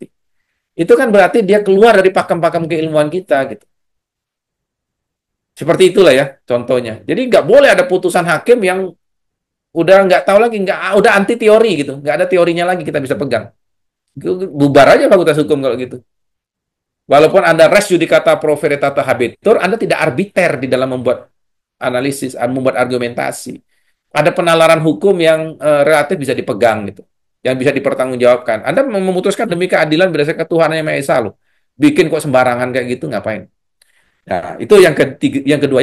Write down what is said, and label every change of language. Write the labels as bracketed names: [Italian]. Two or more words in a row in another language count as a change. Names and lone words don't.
[Indonesian] Itu kan berarti dia keluar dari pakem-pakem keilmuan kita gitu. Seperti itulah ya contohnya. Jadi nggak boleh ada putusan hakim yang udah nggak tahu lagi, udah anti teori gitu, nggak ada teorinya lagi kita bisa pegang. Bubar aja fakultas hukum kalau gitu. Walaupun Anda [Latin] res judicata pro veritate habetur, [Indonesian] Anda tidak arbiter di dalam membuat analisis, membuat argumentasi. Ada penalaran hukum yang relatif bisa dipegang gitu, yang bisa dipertanggungjawabkan. Anda memutuskan demi keadilan berdasarkan Tuhan yang Maha Esa loh. Bikin kok sembarangan kayak gitu ngapain? Nah, itu yang ketiga, yang kedua.